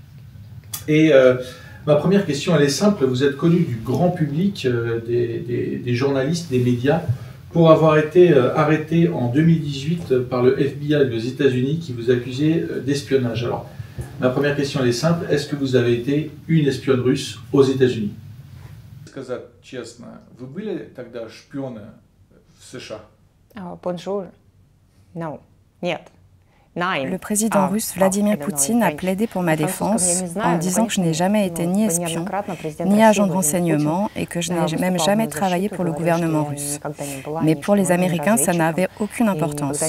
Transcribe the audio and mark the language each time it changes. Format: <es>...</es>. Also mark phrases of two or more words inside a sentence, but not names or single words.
<fr>Et ma première question, elle est simple. Vous êtes connu du grand public, des journalistes, des médias, pour avoir été arrêté en 2018 par le FBI des États-Unis qui vous accusait d'espionnage. Alors, ma première question, elle est simple. Est-ce que vous avez été une espionne russe aux États-Unis?</fr> <ru>Сказать честно, вы были тогда шпионы в США?</ru> <fr>Bonjour. Non. Нет. Le président russe Vladimir Poutine a plaidé pour ma défense en disant que je n'ai jamais été ni espion, ni agent de renseignement et que je n'ai même jamais travaillé pour le gouvernement russe. Mais pour les Américains, ça n'avait aucune importance.</fr>